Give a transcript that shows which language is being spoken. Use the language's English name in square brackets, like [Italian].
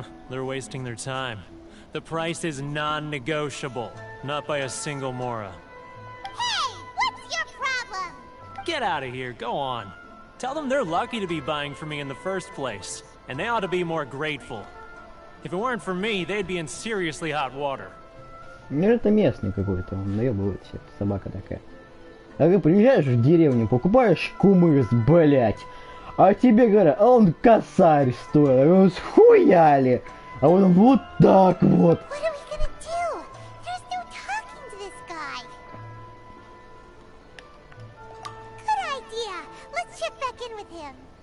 [English] They're wasting their time. The price is non-negotiable, not by a single Mora. Hey, what's your problem? Get out of here, go on. Tell them they're lucky to be buying from me in the first place, and they ought to be more grateful. If it weren't for me, they'd be in seriously hot water. [Russian] Ну это местный какой-то, он наебывает всех, собака такая. А ты приезжаешь в деревню, покупаешь кумыс, блять, а тебе говорят, а он косарь стоит, а он схуяли, а он вот так вот. [English] What are we gonna do? There's no talking to this guy. Good idea. Let's check back in with him.